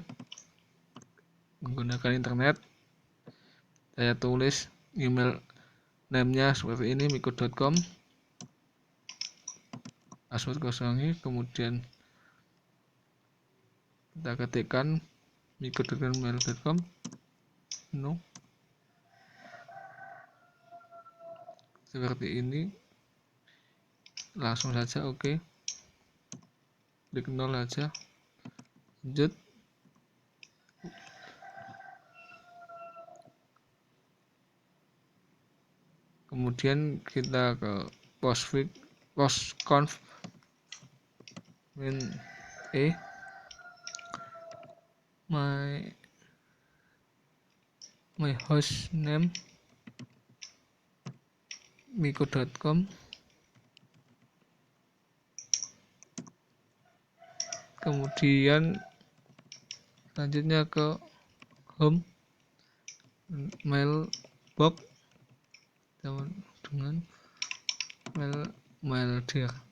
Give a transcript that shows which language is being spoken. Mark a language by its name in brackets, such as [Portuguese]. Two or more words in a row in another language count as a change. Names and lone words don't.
[Indonesian] Menggunakan internet, saya tulis [English] email name- [Indonesian] nya seperti ini, miko.com, password kosongi, kemudian kita ketikkan miko.mail.com, no, seperti ini. Langsung saja OK, klik 0 saja, lanjut. Kemudian kita ke [English] postconf min my host name [Indonesian] miko.com. Kemudian selanjutnya ke [English] home mailbox [Indonesian] dengan [English] mail dir.